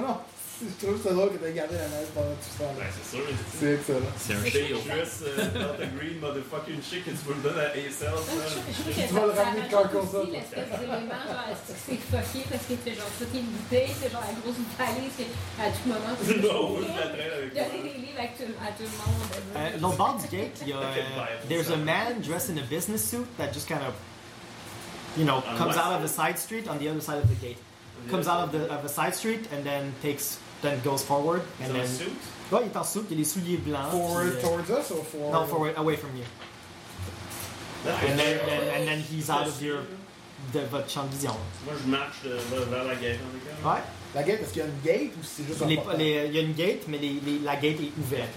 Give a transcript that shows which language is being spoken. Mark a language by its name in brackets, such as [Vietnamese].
[French] Non, je trouve que c'est drôle que t'aies gardé la mallette pendant tout ça. Ben, c'est sûr. C'est excellent. C'est un chien. Je suis juste dans le [English] green motherfucking shit [French] que tu peux le donner à ASL, ça. Je trouve que ça rajoute aussi l'espèce d'élément, genre, c'est fucké parce que c'est genre ça qui est une bouteille, c'est genre la grosse bouteille, à tout moment, c'est chouette. L'autre bord du gate, [English] there's a man dressed in a business suit that just kind of, you know, comes out of a side street on the other side of the gate. Comes out of a side street and then goes forward. And then, a suit? [French] Oui, il est en suit, il a les souliers blancs. [English] Forward towards us or forward? No, forward, away from you. And then he's out of your, [French] de votre champ de vision. Moi, je marche vers la gate, en tout cas. Ouais. La gate, parce qu'il y a une gate ou c'est juste un portail? Il y a une gate, mais la gate est ouverte.